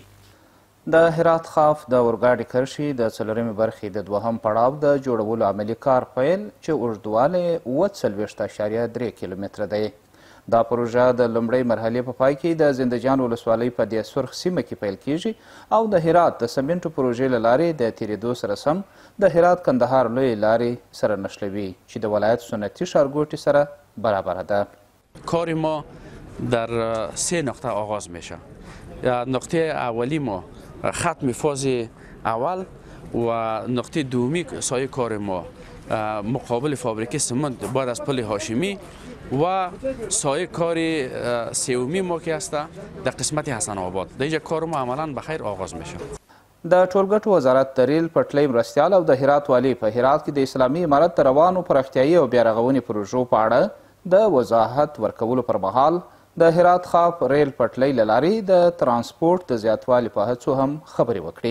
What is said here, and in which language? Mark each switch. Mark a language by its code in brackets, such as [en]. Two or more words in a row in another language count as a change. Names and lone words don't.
[ps] د هرات خاف د اورګاډي کرښې د څلورمې برخې د دوهم پړاو د جوړولو عملي کار پیل چې اوږدوالی 40.3 کیلومتره دی. دا پروژه د لومړۍ مرحلې په پای کې د زندهجان ولسوالۍ په دې سرخ سیمه کې پیل کیږي او د هرات د سمنټو پروژې له لارې د تیریدو سره سم د هرات کندهار لویې لارې سره نښلوي چې د ولایت سنتي ښارګوټي سره برابره ده. [fa] کار ما در 3 نقطه آغاز میشه. نقطه اولی ما ختم فاز اول و نقطه دومی سایه کار ما مقابل فابریکه سمنت بعد از پل هاشمی و سایه کار سومی ما که هست در قسمت حسن آباد. در اینجا کار ما عملا بخیر آغاز میشه. [ps] د ټولګټو وزارت د ریل پټلۍ مرستیال او د هرات والي په هرات کې د اسلامي امارت د روانو پراختیایي او بیارغونې پروژو په اړه د وضاحت ورکولو پر مهال د هرات خاف ریل پټلۍ له لارې د ترانسپورټ د زیاتوالي په هڅو هم خبرې وکړې.